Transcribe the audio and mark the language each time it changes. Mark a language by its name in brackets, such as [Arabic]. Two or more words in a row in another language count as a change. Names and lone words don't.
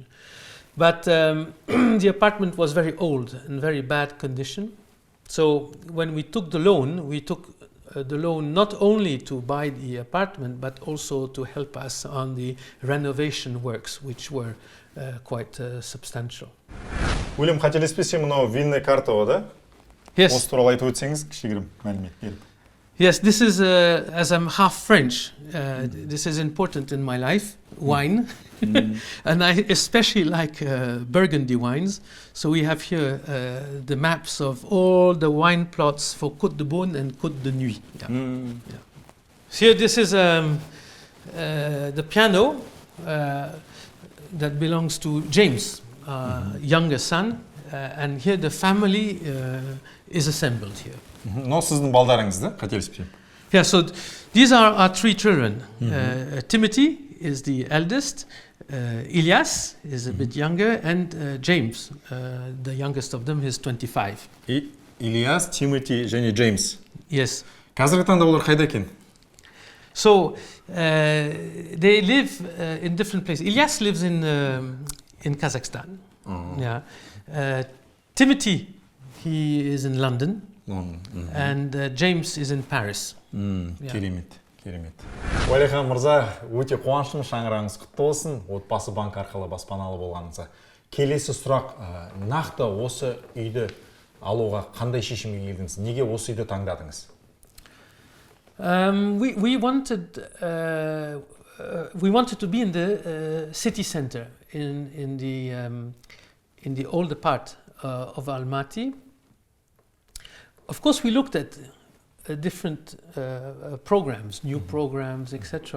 [English] But the apartment was very old and very bad condition. So when we took the loan, we took the loan not only to buy the apartment, but also to help us on the renovation works, which were quite substantial. [Kazakh] Өлем қателеспесем, мынау [Russian] винный карта [Kazakh] ғой да? [English] Yes. [Kazakh] Осы туралы айтып өтсеңіз, кішігірім мәлімет беріп. [English] Yes, this is, as I'm half French, this is important in my life, wine. And I especially like Burgundy wines. So we have here the maps of all the wine plots for Côte de Beaune and Côte de Nuit. Yeah. So here this is the piano that belongs to James, younger son. And here the family is assembled here. [Kazakh] Но сіздің балдарыңыз да, қателеспесем. [English] Yeah, so these are our three children. Timothy is the eldest, Elias is a bit younger, and James, the youngest of them, is 25. [Kazakh] Ильяс, Тимоти және Джеймс. [English] Yes. [Kazakh] Қазіргі таңда олар қайда екен? [English] So they live in different places. Elias lives in Kazakhstan. Yeah. Timothy, he is in London. And James is in Paris. [Kazakh] Керемет. Уәлихан мырза, өте қуаныштымын, шаңырағыңыз құтты болсын. Отбасы банк арқылы баспаналы болғаныңызға. Келесі сұрақ, нақты осы үйді алуға қандай шешімге келдіңіз? Неге осы үйді таңдадыңыз? [English] We wanted to be in the city center, in the older part of Almaty. Of course, we looked at different programs, new programs, etc.